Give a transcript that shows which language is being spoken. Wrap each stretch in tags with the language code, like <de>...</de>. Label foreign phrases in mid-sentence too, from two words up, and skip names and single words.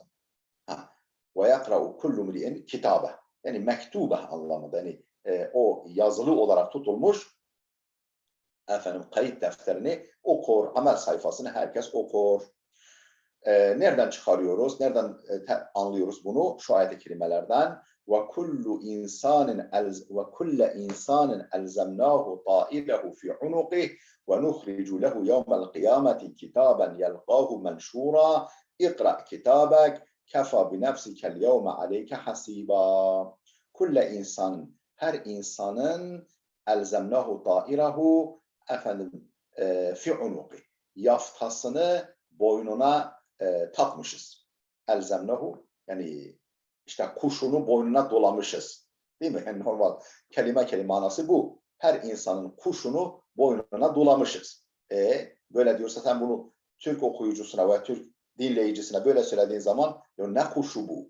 <ar>Ve yakra'u kullu mri'in kitabe.</ar> <tr>Yani mektube anlamında. Yani o yazılı olarak tutulmuş kayıt defterini okur, amel sayfasını herkes okur. Nereden çıkarıyoruz? Nereden anlıyoruz bunu? Şu ayet-i kerimelerden</tr> <ar>وَكُلَّ إِنْسَانٍ أَلْزَمْنَاهُ طَائِرَهُ فِي عُنُقِهِ وَنُخْرِجُ لَهُ يَوْمَ الْقِيَامَةِ كِتَابًا يَلْقَاهُ مَنْشُورًا اِقْرَأْ كِتَابَكَ كَفَى بِنَفْسِكَ الْيَوْمَ عَلَيْكَ حَسِيبًا كُلَّ إِنْسَانٍ</ar> <tr>Her insanın</tr> <ar>أَلْزَمْنَاهُ طَائِرَهُ في عنق</ar> <tr>yaftasını boynuna takmışız. Elzemnehu yani işte kuşunu boynuna dolamışız. Değil mi? Yani normal kelime manası bu. Her insanın kuşunu boynuna dolamışız. Böyle diyorsa sen bunu Türk okuyucusuna veya Türk dinleyicisine böyle söylediğin zaman ne kuşu bu?</tr>